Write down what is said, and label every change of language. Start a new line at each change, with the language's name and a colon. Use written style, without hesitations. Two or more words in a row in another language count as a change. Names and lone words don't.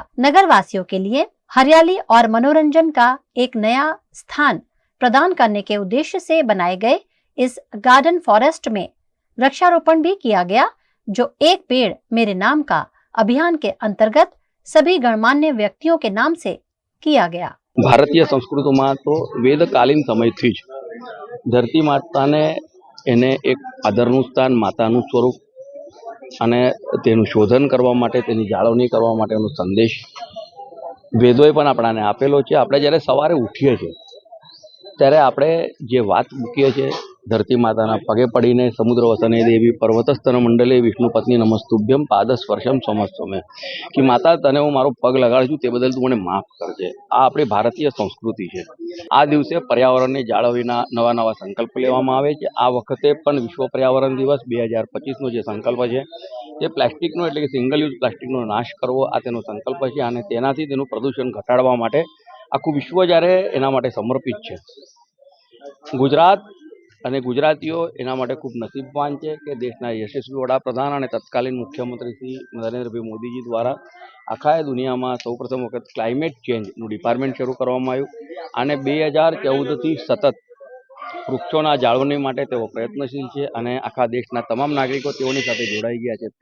Hindi: नगर वासियों के लिए हरियाली और मनोरंजन का एक नया स्थान प्रदान करने के उद्देश्य से बनाए गए इस गार्डन फॉरेस्ट में वृक्षारोपण भी किया गया, जो एक पेड़ मेरे नाम का अभियान के अंतर्गत सभी गणमान्य व्यक्तियों के नाम से किया गया।
Gujarati: ભારતીય સંસ્કૃતિ મેં તો વેદકાલીન સમય થી ધરતી માતા ને એને એક આદરનું સ્થાન, માતાનું સ્વરૂપ અને તેનું શોધન કરવા માટે, તેની જાળવણી કરવા માટેનો સંદેશ વેદોએ પણ આપણાને આપેલો છે। આપણે જ્યારે સવારે ઉઠીએ છે ત્યારે આપણે જે વાત મૂકીએ છે ધરતી માતાના પગે પડીને,
Sanskrit: समुद्र वसने देवी पर्वतस्तन मंडले विष्णुपत्नी नमस्तुभ्यम पादस्पर्शम समस्तमे,
Gujarati: કિ માતા તને હૂં મારો પગ લગાડૂ તે બદલ તૂ મને માફ કરજે। આ આપણી ભારતીય સંસ્કૃતિ હૈ। આ દિવસે પર્યાવરણને જાળવણીના નવા નવા સંકલ્પ લેવામાં આવે છે। આ વખતે પણ વિશ્વ પર્યાવરણ દિવસ 2025 નો જે સંકલ્પ છે તે પ્લાસ્ટિકનો એટલે કે સિંગલ યુઝ પ્લાસ્ટિકનો નાશ કરવો આ તેનો સંકલ્પ છે, અને તેનાથી તેનું પ્રદૂષણ ઘટાડવા માટે આખું વિશ્વ જ્યારે એના માટે સમર્પિત છે। ગુજરાત અને ગુજરાતીઓ એના માટે ખૂબ નસીબવાન છે કે દેશના યશસ્વી વડાપ્રધાન અને તત્કાલીન મુખ્યમંત્રી શ્રી નરેન્દ્રભાઈ મોદીજી દ્વારા આખા દુનિયામાં સૌપ્રથમ વખત ક્લાઇમેટ ચેન્જનું ડિપાર્ટમેન્ટ શરૂ કરવામાં આવ્યું, અને 2014થી સતત વૃક્ષોના જાળવણી માટે તેઓ પ્રયત્નશીલ છે, અને આખા દેશના તમામ નાગરિકો તેઓની સાથે જોડાઈ ગયા છે।